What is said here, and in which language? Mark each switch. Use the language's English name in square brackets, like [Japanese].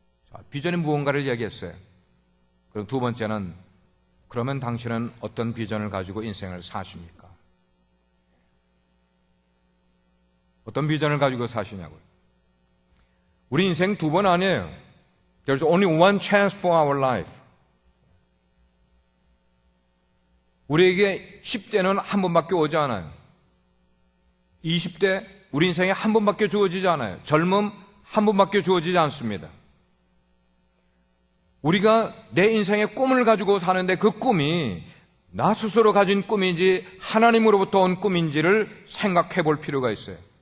[Korean] 자, 비전이 무언가를 이야기했어요. 그럼 두 번째는 그러면 당신은 어떤 비전을 가지고 인생을 사십니까? 어떤 비전을 가지고 사시냐고요. 우리 인생 두 번 아니에요. [English] There's only one chance for our life. [Korean] 우리에게 10대는 한 번밖에 오지 않아요. 20대 우리 인생에 한 번밖에 주어지지 않아요. 젊음 한 번밖에 주어지지 않습니다. 우리가 내 인생의 꿈을 가지고 사는데 그 꿈이 나 스스로 가진 꿈인지 하나님으로부터 온 꿈인지를 생각해 볼 필요가 있어요.